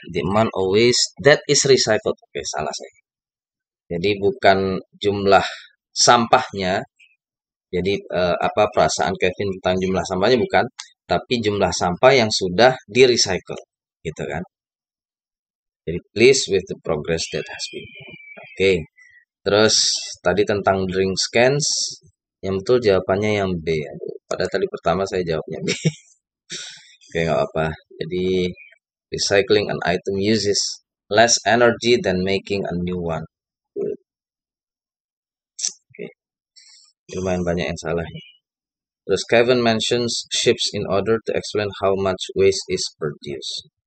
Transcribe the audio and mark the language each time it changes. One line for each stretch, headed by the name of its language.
English: The amount of waste that is recycled.
Indonesian: Oke, salah saya. Jadi bukan jumlah sampahnya. Jadi apa perasaan Kevin tentang jumlah sampahnya bukan, tapi jumlah sampah yang sudah di-recycle, gitu kan.
English: Jadi please with the progress that has been made.
Indonesian: Oke. Terus tadi tentang drink scans, yang betul jawabannya yang B. Pada tadi pertama saya jawabnya B. Oke, nggak apa.
English: Jadi recycling an item uses less energy than making a new one. Good. Oke.
Indonesian: Lumayan banyak yang salah nih. Terus
English: Kevin mentions ships in order to explain how much waste is produced.